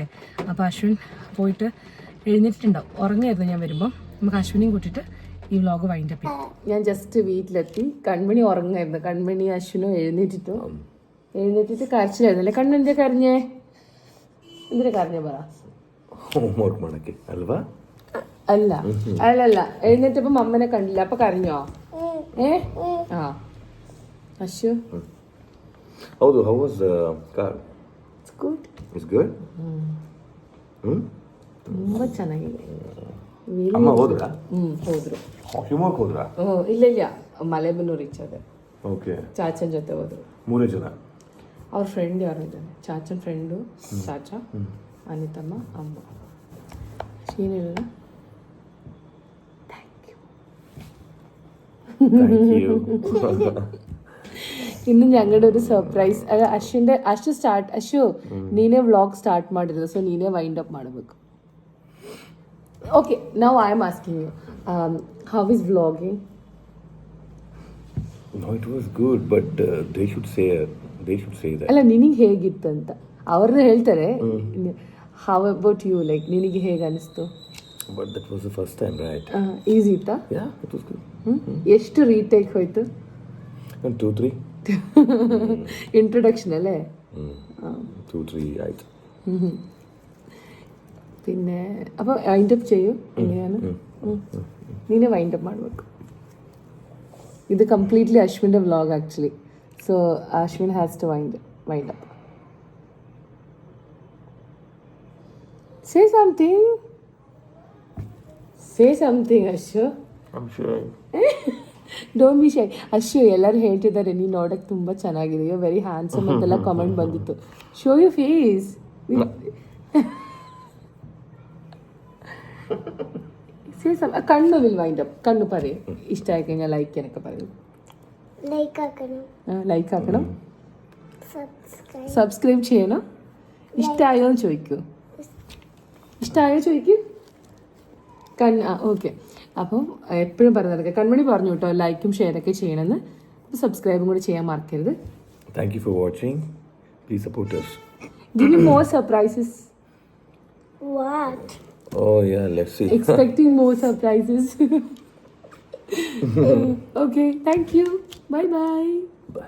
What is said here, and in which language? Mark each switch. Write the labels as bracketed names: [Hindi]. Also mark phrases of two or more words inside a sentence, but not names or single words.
[Malayalam] അപ്പോൾ അശ്വിൻ പോയിട്ട് എഴുന്നേറ്റിട്ടുണ്ടാവും. ഉറങ്ങായിരുന്നു ഞാൻ വരുമ്പോൾ. നമുക്ക് അശ്വിനെയും കൂട്ടിയിട്ട് ഈ വ്ലോഗ് വൈൻഡപ്പ് ചെയ്യാം. ഞാൻ ജസ്റ്റ് വീട്ടിലെത്തി. കൺമണി ഉറങ്ങായിരുന്നു. കൺമണി അശ്വിനും എഴുന്നേറ്റിട്ട് കരച്ചിലായിരുന്നല്ലേ? കണ്ണെന്താ കരഞ്ഞേ? എന്തിനാ കരഞ്ഞേ പറ. [Kannada] ഹോംവർക്ക് ಮಾಡಕ್ಕೆ ಅಲ್ವಾ? [Malayalam] അല്ലല്ല എഴുന്നേറ്റപ്പോ അമ്മനെ കണ്ടില്ല, അപ്പൊ കരഞ്ഞോ? ആ അശു [Kannada] ಹೌದು. [English] how was the car? It's good. It's good? [Kannada] ತುಂಬಾ ಚೆನ್ನಾಗಿದೆ. ಅಮ್ಮ ಹೋದ್ರಾ? ಹೋದ್ರು. ಶಿವಮೊಗ್ಗ ಹೋದ್ರಾ? ಇಲ್ಲ ಮಲೆಬೆನ್ನೂರು ರೀಚ್ ಆದೆ. ಓಕೆ. ಚಾಚನ್ ಜೊತೆ ಹೋದ್ರು. 3 ಜನ. ಅವ್ರ ಫ್ರೆಂಡ್ ಯಾರು ಇದ್ದಾನೆ, ಚಾಚನ್ ಫ್ರೆಂಡು, ಚಾಚಾ, ಅನಿತಮ್ಮ, ಅಮ್ಮ. ಏನಿಲ್ಲ. [Malayalam] ഇന്ന് ഞങ്ങളുടെ ഒരു സർപ്രൈസ്. [Kannada] അശു ನೀನೇ ವ್ಲಾಗ್ ಸ್ಟಾರ್ಟ್ ಮಾಡಿರೋದು, ಸೊ ನೀನೇ [English] wind up [Kannada] ಮಾಡಬೇಕು. ಓಕೆ, [English] Now I am asking you, how is vlogging? No, it was good, but they should say that. [Kannada] ಅಲ್ಲ, ನಿನಗೆ ಹೇಗಿತ್ತಂತ ಅವ್ರನ್ನ ಹೇಳ್ತಾರೆ. [English] how about you, [Kannada] ಲೈಕ್ ನಿನಗೆ ಹೇಗೆ ಅನಿಸ್ತು? [English] But that was the first time, right? [Kannada] ಈಸಿ ಇತ್ತಾ? [English] Yeah, it was good. [Kannada] ಎಷ್ಟು ರೀಟೇಕ್ ಹೋಯ್ತು? 2-3. ಇಂಟ್ರೊಡಕ್ಷನ್ ಅಲ್ಲೇ [Malayalam] 2-3 ആയിട്ട്. പിന്നെ അപ്പോൾ [English] wind up [Malayalam] ചെയ്യൂ. എങ്ങനെയാണ്? [Kannada] നീനെ [English] wind up [Kannada] ಮಾಡಬೇಕು. [Malayalam] ഇത് കംപ്ലീറ്റ്ലി അശ്വിൻ്റെ വ്ലോഗ് ആക്ച്വലി. [English] So Ashwin has to wind up. Say something, Ashu. I'm sure. Don't be shy. [Kannada] ಅಶ್ಯು, ಎಲ್ಲರೂ ಹೇಳ್ತಿದ್ದಾರೆ ನೀನು ನೋಡಕ್ಕೆ ತುಂಬ ಚೆನ್ನಾಗಿದೆ, [English] you very handsome [Kannada] ಅಂತೆಲ್ಲ ಕಮೆಂಟ್ ಬಂದಿತ್ತು. [English] show you face. [Malayalam] കണ്ണു [English] will wind up. [Malayalam] കണ്ണു പറയും. ഇഷ്ടമായി കഴിഞ്ഞാൽ ലൈക്ക് ചെയ്യാനൊക്കെ പറയും. ലൈക്ക് ആക്കണം, സബ്സ്ക്രൈബ് ചെയ്യണം. ഇഷ്ടമായോ എന്ന് ചോദിക്കൂ. ഇഷ്ടമായോ ചോദിക്കൂ. ഓക്കെ. അപ്പം എപ്പോഴും പറയുന്നത് കൺമണി പറഞ്ഞു കേട്ടോ, ലൈക്കും ഷെയറൊക്കെ ചെയ്യണമെന്ന്. അപ്പോൾ സബ്സ്ക്രൈബും കൂടി ചെയ്യാൻ മറക്കരുത്. [English] Thank you for watching. Please support us. Give me more surprises. What? Oh yeah, let's see. Expecting more surprises. Okay, thank you. Bye bye.